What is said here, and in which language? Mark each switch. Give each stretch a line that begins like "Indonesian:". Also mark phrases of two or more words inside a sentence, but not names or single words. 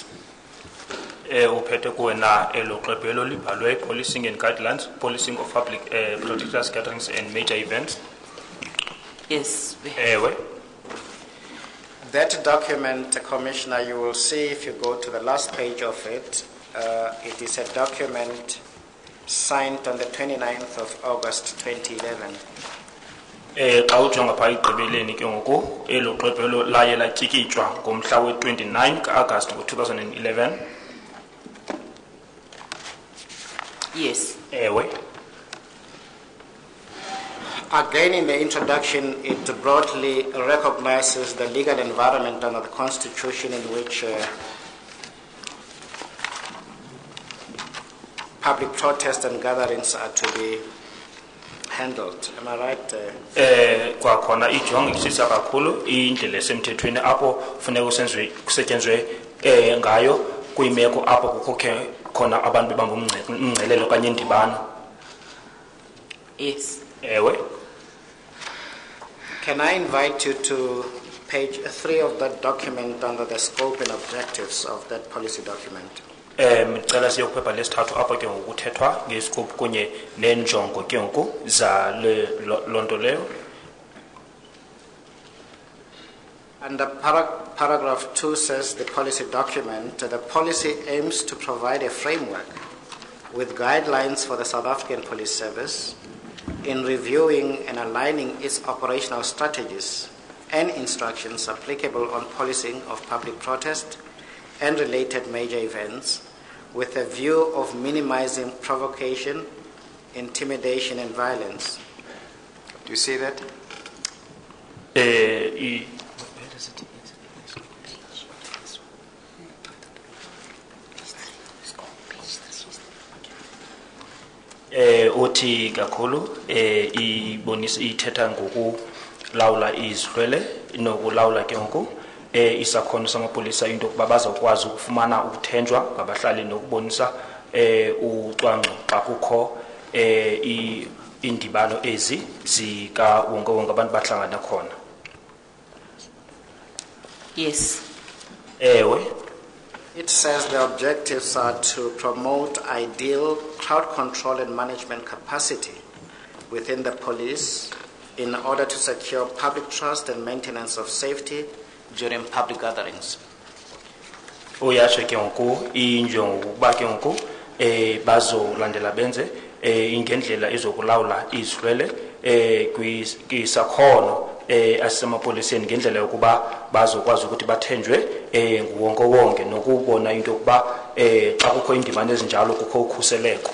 Xhosa: Uphethe kuwena eloxwebhu libhalwe Policing and Guidelines, Policing of Public Protest, Gatherings and Major Events?
English: Yes.
Xhosa: Ewe.
English: That document, Commissioner, you will see if you go to the last page of it, it is a document signed on the 29th of August 2011.
Xhosa: Xa ujonga phaa igqibeleni ke ngoku eloxwebhu laye latyikitywa ngomhla we-29 ka-August ngo-2011.
English: Yes.
Xhosa: Ewe.
English: Again, in the introduction, it broadly recognizes the legal environment under the Constitution in which public protests and gatherings are to be handled. Am I right?
Xhosa: Kwakhona ijongisisa kakhulu indlela esemthethweni apho funeka kusetyenzwe ngayo kwiimeko apho kukho khona abantu bebamba umngcelelo okanye indibano.
English: Yes.
Xhosa: Ewe.
English: Can I invite you to page 3 of that document under the scope and objectives of that policy document?
Xhosa: Micela siye kuphepha lesithathu apho ke ngoku kuthethwa ngescope kunye nenjongo ke ngoku za loo nto leyo.
English: And paragraph 2 says the policy document, the policy aims to provide a framework with guidelines for the South African Police Service in reviewing and aligning its operational strategies and instructions applicable on policing of public protest and related major events with a view of minimizing provocation, intimidation and violence. Do you see that?
Xhosa: Uthi kakhulu ibonisa ithetha ngokulawula izidlwele nokulawula ke ngoku isakhono samapolisa into yokuba bazawukwazi ukufumana ukuthenjwa ngabahlali nokubonisa ucwangco xa kukho indibano ezi zikawonke-wonke abantu bahlangana khona.
English: Yes.
Xhosa: Ewe.
English: It says the objectives are to promote ideal crowd control and management capacity within the police in order to secure public trust and maintenance of safety during public gatherings.
Xhosa: Uyasho ke ngoku injongo ukuba ke ngoku bazolandela benze ingendlela ezokulawula izidlwele kwisakhono asemapoliseni ngendlela yokuba bazokwazi ukuthi bathenjwe nguwonke wonke nokubona into yokuba xa kukho indibano ezinjalo kukho ukhuseleko.